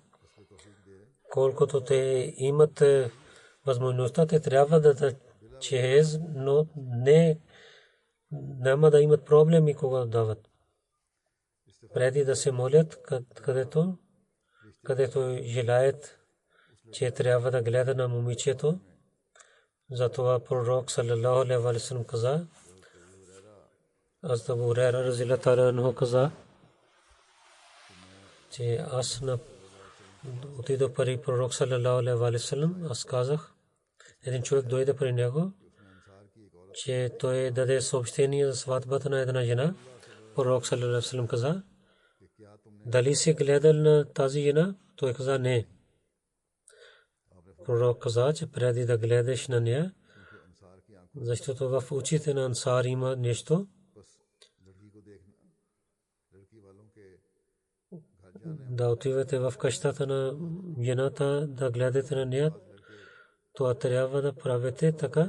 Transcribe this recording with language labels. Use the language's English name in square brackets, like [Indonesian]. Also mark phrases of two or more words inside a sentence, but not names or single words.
[Bulgarian] Колкото те имат възможността, те трябва да дадат джихез, но няма да имат проблеми, когато дават. Преди да се молят, където желаят че трябва да гледа на момичето. Затова пророк [Arabic] صلى الله عليه وسلم [Bulgarian] каза, Абу Хурайра [Arabic] رضي الله عنه [Bulgarian] каза, че аз отидох при пророк [Arabic] صلى الله عليه وسلم, [Bulgarian] аз казах, един човек дойде при него, че той даде съобщение за сватбата на една жена. Пророк [Arabic] صلى الله عليه وسلم [Bulgarian] каза, дали си гледал на тази жена? Той каза не. Пророк каза, че преди да гледаш на нея, защото в очите на ансар има нещо, да отивате в къщата на жената, да гледате на нея, това трябва да правите така.